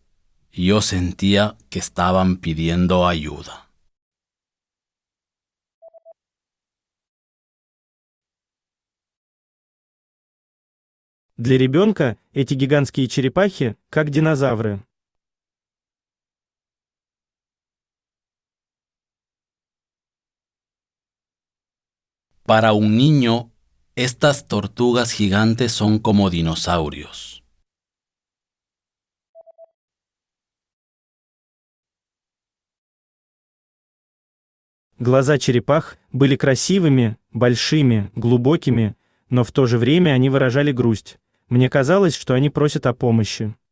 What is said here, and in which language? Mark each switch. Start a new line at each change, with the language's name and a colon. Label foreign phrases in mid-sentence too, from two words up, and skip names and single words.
Spanish: Yo sentía que estaban pidiendo ayuda.
Russian: Для ребенка эти гигантские черепахи как динозавры.
Spanish: Para un niño, estas tortugas gigantes son como dinosaurios.
Russian: Глаза черепах были красивыми, большими, глубокими, но в то же время они выражали грусть. Мне казалось, что они просят о помощи.